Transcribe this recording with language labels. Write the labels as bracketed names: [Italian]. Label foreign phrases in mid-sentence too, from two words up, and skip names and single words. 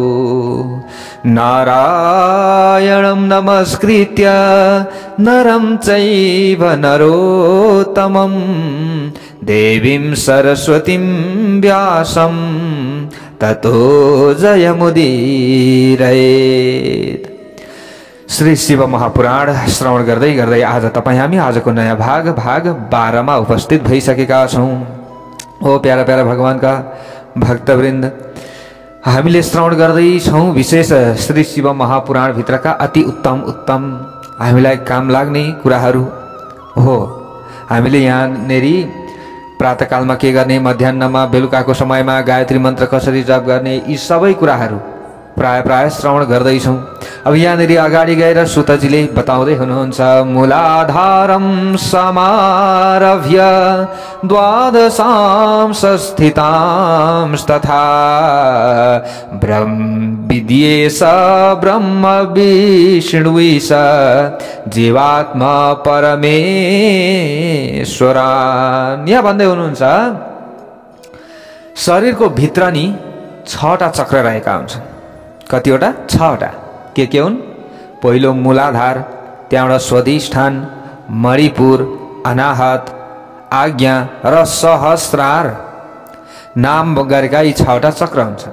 [Sanskrit] नारायणं नमस्कृत्य नरं चैव नरोत्तमं देवीं सरस्वतीं व्यासं ततो जयमुदीरयेत्। [Nepali] श्री शिव महापुराण श्रवण गर्दै गर्दै आज तपाई हामी आजको नयाँ भाग 12 मा उपस्थित भइसकेका छौं। ओ प्यारा प्यारा भगवानका भक्तवृन्द, हामीले श्रवण गर्दै छौं विशेष श्री शिव महापुराण भित्रका अति उत्तम हामीलाई काम लाग्ने कुराहरू हो। हामीले यहाँनेरि प्रातःकालमा के गर्ने, मध्याह्नमा बेलुकाको समयमा गायत्री मन्त्र कसरी जप गर्ने, यी सबै कुराहरू प्राय श्रवण गर्दैछौं। अब यहाँनेरि अगाडि गएर सुतजीले बताउँदै हुनुहुन्छ, [Sanskrit] मूलाधारं समारभ्य द्वादशां स्थितांस्तथा विद्येश ब्रह्म विष्णुविश जीवात्मा परमेश्वरान्। [Nepali] यहाँ भन्दै हुनुहुन्छ शरीरको भित्र नि 6वटा चक्र रहेका हुन्छन्। कतिवटा? 6वटा। के हुन्? पहिलो मूलाधार, त्यहाँबाट स्वाधिष्ठान, मणिपुर, अनाहत, आज्ञा र सहस्रार नाम गरेका यी 6वटा चक्र हुन्छन्।